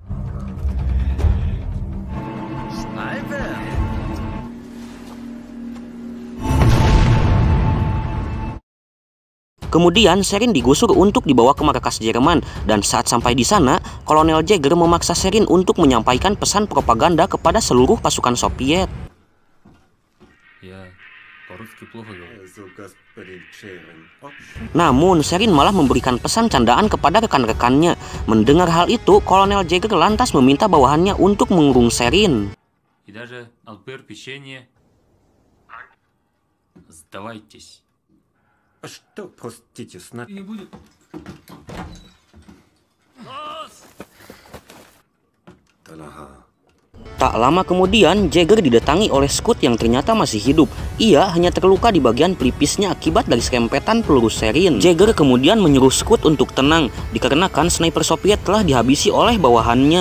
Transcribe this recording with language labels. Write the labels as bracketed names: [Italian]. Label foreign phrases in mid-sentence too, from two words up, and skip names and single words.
[Indonesian] Kemudian Sherin digusur untuk dibawa ke markas Jerman dan saat sampai di sana, Kolonel Jäger memaksa Sherin untuk menyampaikan pesan propaganda kepada seluruh pasukan Soviet. [Russian] по-русски плохо говорю. [Indonesian] Namun, Sherin malah memberikan pesan candaan kepada rekan-rekannya. Mendengar hal itu, Kolonel Jagger lantas meminta bawahannya untuk mengurung Sherin. [Russian] И даже Алпер печенье. Сдавайтесь. Что, простите, Не будет. [Indonesian] Tak lama kemudian, Jagger didatangi oleh Scout yang ternyata masih hidup. Ia hanya terluka di bagian pelipisnya akibat dari serempetan peluru Sherin. Jagger kemudian menyuruh Scout untuk tenang, dikarenakan sniper Soviet telah dihabisi oleh bawahannya.